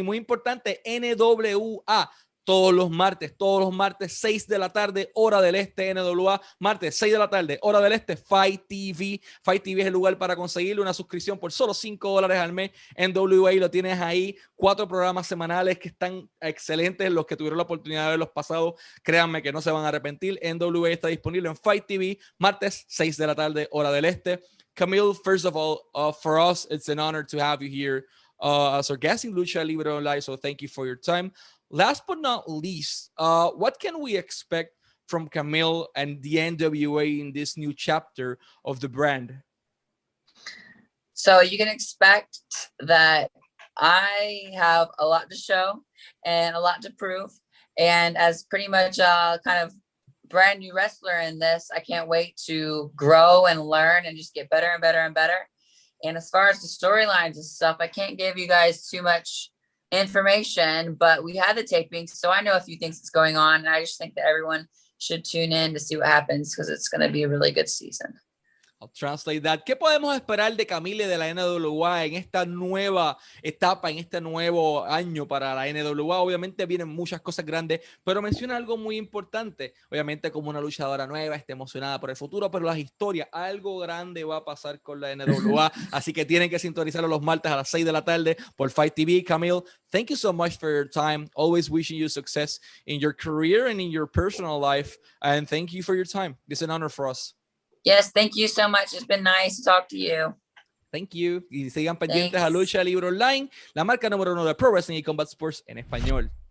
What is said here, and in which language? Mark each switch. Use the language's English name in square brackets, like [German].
[Spanish] Y muy importante, NWA. Todos los martes, 6 de la tarde, hora del este, NWA, martes, 6 de la tarde, hora del este, Fight TV. Fight TV es el lugar para conseguirle una suscripción por solo $5 al mes. NWA lo tienes ahí, 4 programas semanales que están excelentes. Los que tuvieron la oportunidad de ver los pasados, créanme que no se van a arrepentir. NWA está disponible en Fight TV, martes, 6 de la tarde, hora del este. [English] Camille, first of all, for us, it's an honor to have you here as our guest in Lucha Libre Online, so thank you for your time. Last but not least, what can we expect from Camille and the NWA in this new chapter of the brand? So you can expect that I have a lot to show and a lot to prove. And as pretty much a kind of brand new wrestler in this, I can't wait to grow and learn and just get better and better and better. And as far as the storylines and stuff, I can't give you guys too much information, but we had the taping, so I know a few things that's going on, and I just think that everyone should tune in to see what happens, because it's going to be a really good season. I'll translate that. [Spanish] ¿Qué podemos esperar de Camille de la NWA en esta nueva etapa, en este nuevo año para la NWA? Obviamente vienen muchas cosas grandes, pero menciona algo muy importante. Obviamente, como una luchadora nueva, está emocionada por el futuro, pero las historias, algo grande va a pasar con la NWA, así que tienen que sintonizarlo los martes a las 6 de la tarde por Fight TV. [English] Camille, thank you so much for your time. Always wishing you success in your career and in your personal life, and thank you for your time. It's an honor for us. Yes, thank you so much. It's been nice to talk to you. Thank you. [Spanish] Y sigan pendientes a Lucha Libre Online, la marca número 1 de Pro Wrestling y Combat Sports en español.